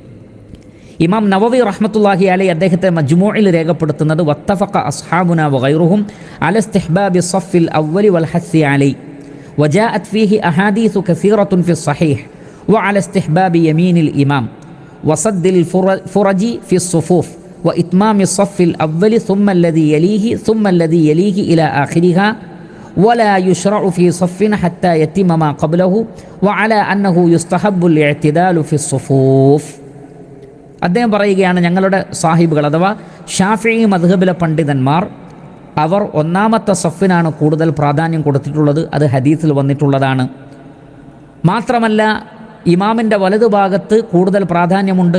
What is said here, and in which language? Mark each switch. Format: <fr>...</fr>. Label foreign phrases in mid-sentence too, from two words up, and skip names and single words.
<ar>إمام نووي رحمة الله عليه</ar> <ml>അദ്ദേഹത്തെ മജ്മൂഇൽ രേഖപ്പെടുത്തുന്നത്</ml> <ar>واتفق أصحابنا وغيرهم على استحباب الصف الأول والحث عليه وجاءت فيه أحاديث كثيرة في الصحيح وعلى استحباب يمين الإمام وسد الفرج في الصفوف وإتمام الصف الأول ثم الذي يليه إلى آخرها ولا يشرع في صف حتى يتم ما قبله وعلى أنه يستحب الاعتدال في الصفوف.</ar> <ml>അദ്ദേഹം പറയുകയാണ്, ഞങ്ങളുടെ സാഹിബുകൾ അഥവാ ഷാഫിഈ മദ്ഹബിലെ പണ്ഡിതന്മാർ അവർ ഒന്നാമത്തെ സഫിനാണ് കൂടുതൽ പ്രാധാന്യം കൊടുത്തിട്ടുള്ളത്. അത് ഹദീസിൽ വന്നിട്ടുള്ളതാണ്. മാത്രമല്ല ഇമാമിൻ്റെ വലതുഭാഗത്ത് കൂടുതൽ പ്രാധാന്യമുണ്ട്.</ml>